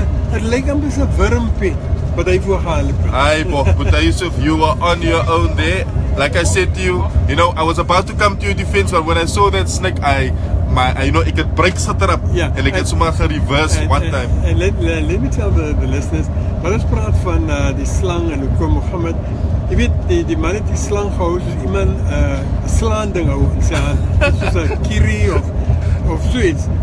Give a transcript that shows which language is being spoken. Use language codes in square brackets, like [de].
[af] Het lyk amper so 'n wurmpie wat hy voorgehardloop het. [en] Hi, Boetie Yusuf, you were on your own there. Like I said to you, I was about to come to your defense, but when I saw that snake, [af] ek het brakes getrap en ek het sommer gereverse [en] one time. And let me tell the listeners, [af] wat ons praat van die slang en hoe kom Mohammed, jy weet, die man het die slang gehou soos iemand 'n slaan ding hou in sy hand, soos 'n kierie of zoiets.